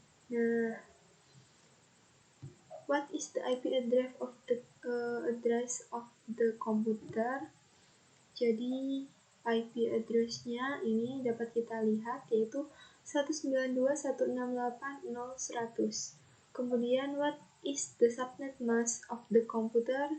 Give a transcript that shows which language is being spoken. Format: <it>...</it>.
<en>Nah, what is the IP address of the computer?</en> <id>Jadi IP address-nya ini dapat kita lihat, yaitu 192.168.0.100.</id> <en>Kemudian what is the subnet mask of the computer?</en>